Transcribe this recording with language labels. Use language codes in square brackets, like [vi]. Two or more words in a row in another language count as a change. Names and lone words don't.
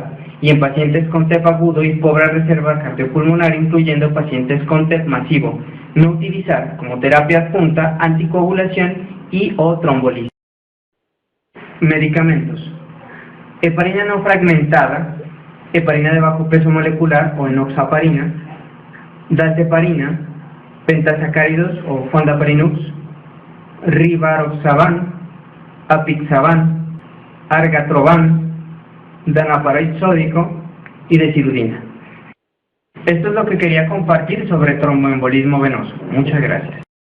[es] Y en pacientes con TEP agudo y pobre reserva cardiopulmonar, incluyendo pacientes con TEP masivo, no utilizar como terapia adjunta anticoagulación y o trombolisis. Medicamentos: heparina no fragmentada, heparina de bajo peso molecular o enoxaparina, dalteparina, pentasacáridos o fondaparinux, rivaroxaban, apixaban, argatroban, danaparate sódico y desiludina. Esto es lo que quería compartir sobre tromboembolismo venoso. Muchas gracias.